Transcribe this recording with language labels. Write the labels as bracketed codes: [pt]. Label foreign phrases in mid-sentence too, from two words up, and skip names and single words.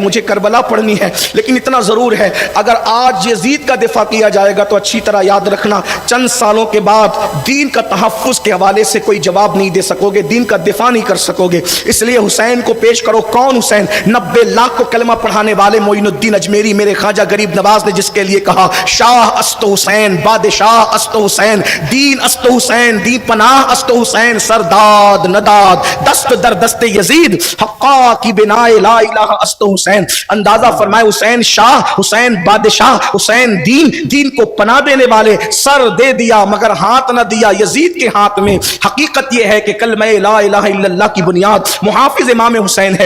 [ur] مجھے کربلا پڑھنی ہے, لیکن اتنا ضرور ہے, اگر آج یزید کا دفاع کیا جائے گا تو اچھی طرح یاد رکھنا, چند سالوں کے بعد دین کا تحفظ کے حوالے سے کوئی جواب نہیں دے سکو گے, دین کا دفاع نہیں کر سکو گے. اس لیے حسین کو پیش کرو. کون حسین؟ 90 لاکھ کو کلمہ پڑھانے والے معین الدین اجمیری, میرے خواجہ غریب نواز نے جس کے لیے کہا [fa] شاہ است حسین, بادشاہ است حسین, دین است حسین, دین پناہ است حسین, سرداد نداد دست در دست یزید, حقا کی بنائے لا الہ است حسین. [ur] اندازہ فرمائے, حسین شاہ, حسین بادشاہ, حسین دین, دین کو پناہ دینے والے. سر دے دیا مگر ہاتھ نہ دیا یزید کے ہاتھ میں. حقیقت یہ ہے کہ کلمہ [ar] لا الہ الا اللہ [ur] کی بنیاد محافظ امام حسین ہے.